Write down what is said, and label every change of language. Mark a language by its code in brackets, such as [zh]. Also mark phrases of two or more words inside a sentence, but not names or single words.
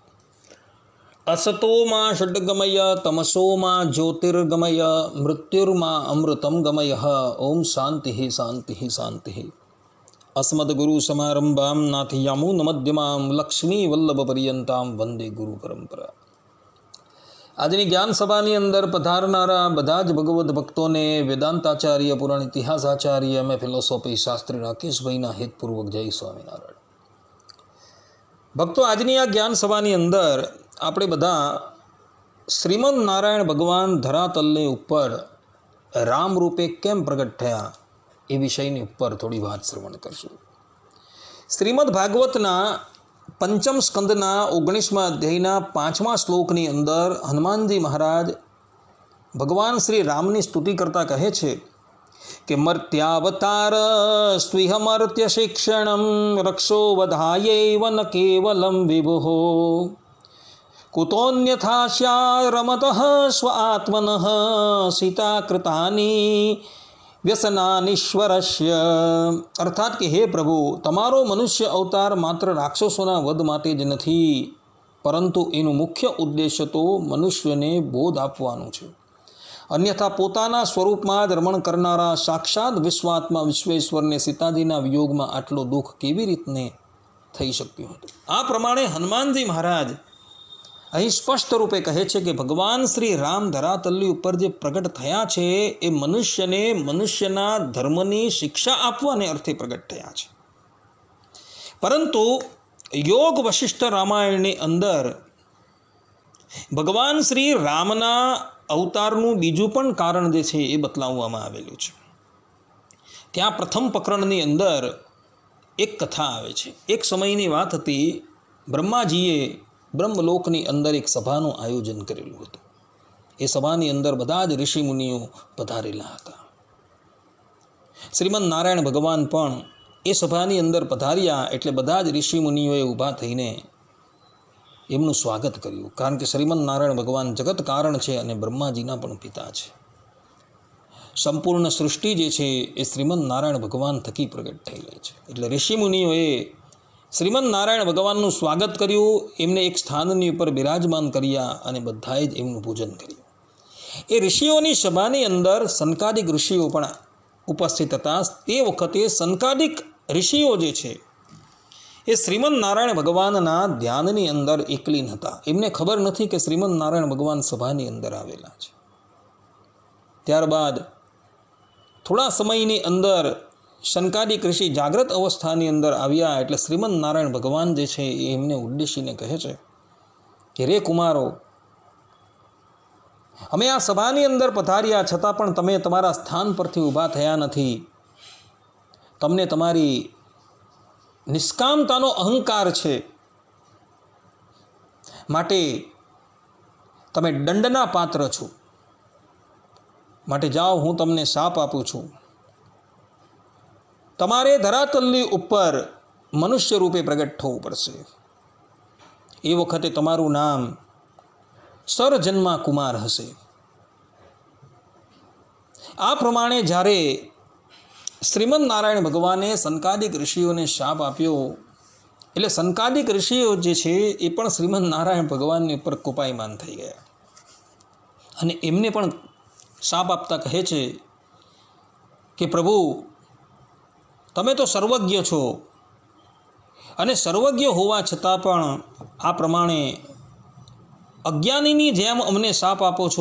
[sa] असतो मा षड्गमय तमसो मा ज्योतिर्गमय मृत्युर्मा अमृतं गमय। ओम शांति शांति शांति। अस्मद्गुरुसमारम्भां नाथयामुनमध्यमां लक्ष्मीवल्लभपर्यन्तां वंदे गुरु परंपरा। [gu] આજની જ્ઞાન સભાની અંદર પધારનારા બધા જ ભગવદ્ ભક્તોને વેદાંતાચાર્ય પુરાણ ઇતિહાસાચાર્ય એમ ફિલોસોફી શાસ્ત્રી રાકેશભાઈના હિતપૂર્વક જય સ્વામિનારાયણ। ભક્તો, આજની આ જ્ઞાન સભાની અંદર આપણે બધા શ્રીમદ નારાયણ ભગવાન ધરાતલની ઉપર રામ રૂપે કેમ પ્રગટ થયા એ વિષયની ઉપર થોડી વાત શ્રવણ કરશું। શ્રીમદ ભાગવતના પંચમ સ્કંદના 19મા અધ્યાયના 5મા શ્લોકની અંદર હનુમાનજી મહારાજ ભગવાન શ્રી રામની સ્તુતિ કરતા કહે છે કે [sa] मर्त्यावतार स्विहमर्त्य शिक्षणं रक्षो वधायैव न केवलं विभुः कुतोऽन्यथा स्यारमतः स्व आत्मनः सीता कृतानि व्यसनानीश्वरस्य। [gu] અર્થાત કે હે પ્રભુ, તમારો મનુષ્ય અવતાર માત્ર રાક્ષસોના વધ માટે જ નથી, પરંતુ એનુ મુખ્ય ઉદ્દેશ્ય તો મનુષ્ય ને બોધ આપવાનું છે। અન્યથા પોતાના સ્વરૂપ માં જ રમણ કરનારા સાક્ષાત વિશ્વાત્મા વિશ્વેશ્વર ને સીતાજીના વિયોગ માં આટલો દુખ કેવી રીતને થઈ શક્યું હતું। આ પ્રમાણે હનુમાનજી મહારાજ અહીં સ્પષ્ટ રૂપે કહે છે કે ભગવાન શ્રી રામ ધરાતલની ઉપર જે પ્રગટ થયા છે એ મનુષ્યને મનુષ્યના ધર્મની શિક્ષા આપવાને અર્થે પ્રગટ થયા છે। પરંતુ યોગ વશિષ્ઠ રામાયણની અંદર ભગવાન શ્રી રામના અવતારનું બીજું પણ કારણ જે છે એ બતલાવવામાં આવેલું છે। ત્યાં પ્રથમ પ્રકરણની અંદર એક કથા આવે છે। એક સમયની વાત હતી, બ્રહ્માજીએ બ્રહ્મલોકની અંદર એક સભાનું આયોજન કરેલું હતું। એ સભાની અંદર બધા જ ઋષિ મુનિઓ પધારેલા હતા। શ્રીમદ નારાયણ ભગવાન પણ એ સભાની અંદર પધાર્યા એટલે બધા જ ઋષિ મુનિઓએ ઊભા થઈને એમનું સ્વાગત કર્યું, કારણ કે શ્રીમદ નારાયણ ભગવાન જગત કારણ છે અને બ્રહ્માજીના પણ પિતા છે। સંપૂર્ણ સૃષ્ટિ જે છે એ શ્રીમદ નારાયણ ભગવાન થકી પ્રગટ થયેલી છે। એટલે ઋષિ મુનિઓએ શ્રીમદ નારાયણ भगवानનું સ્વાગત કર્યું, એમને એક સ્થાનની ઉપર બિરાજમાન કર્યા અને બધાએ જ એમનું પૂજન કર્યું। એ ઋષિઓની સભાની અંદર સનકાદિક ઋષિઓ પણ ઉપસ્થિત હતા। તે વખતે સનકાદિક ઋષિઓ જે છે એ શ્રીમદ નારાયણ ભગવાનના ધ્યાનની અંદર એકલીન હતા। એમને ખબર નથી કે શ્રીમદ નારાયણ ભગવાન સભાની અંદર આવેલા છે। ત્યારબાદ થોડા સમયની અંદર શનકાદિક ઋષિ જાગ્રત અવસ્થાની અંદર આવ્યા એટલે શ્રીમદ નારાયણ ભગવાન જે છે એમને ઉદ્દેશીને કહે છે કે રે કુમારો, અમે આ સભાની અંદર પધાર્યા છતાં પણ તમે તમારા સ્થાન પરથી ઊભા થયા નથી। તમને તમારી નિષ્કામતાનો અહંકાર છે, માટે તમે દંડના પાત્ર છો। માટે જાઓ, હું તમને શાપ આપું છું। તમારે ધરાતલની ઉપર મનુષ્ય રૂપે પ્રગટ થવું પડશે। એ વખતે તમારું નામ સરજન્મા કુમાર હશે। આ પ્રમાણે જ્યારે શ્રીમદ નારાયણ ભગવાને સનકાદિક ઋષિઓને શાપ આપ્યો, એટલે સનકાદિક ઋષિઓ જે છે એ પણ શ્રીમદ નારાયણ ભગવાનની ઉપર કોપાયમાન થઈ ગયા અને એમને પણ શાપ આપતા કહે છે કે પ્રભુ, તમે તો સર્વજ્ઞ છો અને સર્વજ્ઞ હોવા છતાં પણ આ પ્રમાણે અજ્ઞાનીની જેમ અમને શાપ આપો છો।